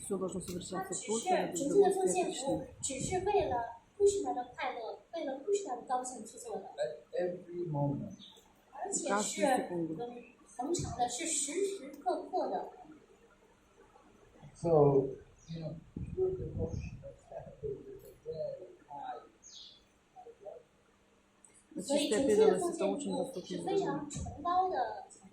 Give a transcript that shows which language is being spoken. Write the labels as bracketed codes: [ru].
[ru] Все должно совершаться только ради удовольствия Кришны. Каждую секунду. [en] So, pure devotional service is a very high level. [ru] Чистая преданность — это очень высокий уровень.